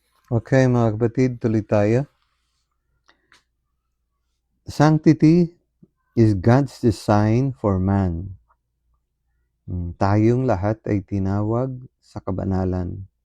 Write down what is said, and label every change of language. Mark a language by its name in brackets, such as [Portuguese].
[Filipino] Okay mga kapatid, tuloy tayo. [English] Sanctity is God's design for man. [Filipino] Tayong lahat ay tinawag sa kabanalan.